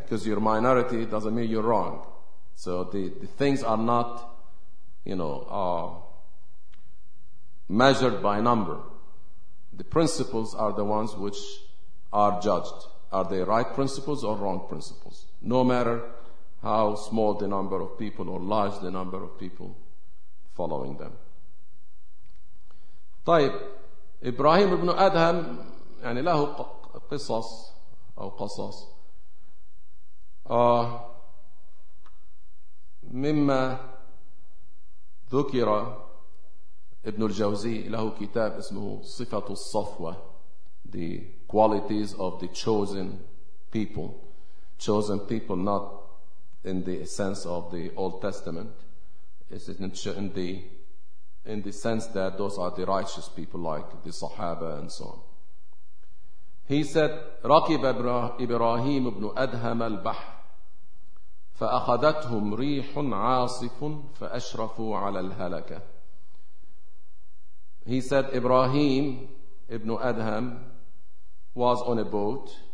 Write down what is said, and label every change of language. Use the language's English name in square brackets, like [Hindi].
[English] Because you're minority doesn't mean you're wrong. So the things are not, you know, measured by number. The principles are the ones which are judged. Are they right principles or wrong principles? No matter how small the number of people or large the number of people following them. [Arabic] طيب إبراهيم بن أدهم يعني له قصص أو قصص مما ذكر ابن الجوزي له كتاب اسمه صفة الصفوة [English] The Qualities of the Chosen People. Chosen people not in the sense of the Old Testament. It's in the sense that those are the righteous people like the Sahaba and so on. He said, [Arabic] رَكِبَ إِبْرَاهِيمُ بْنُ أَدْهَمَ الْبَحْرِ فَأَخَذَتْهُمْ رِيحٌ عَاصِفٌ فَأَشْرَفُوا عَلَى الْهَلَكَةِ [English] He said, Ibrahim ibn Adham was on a boat.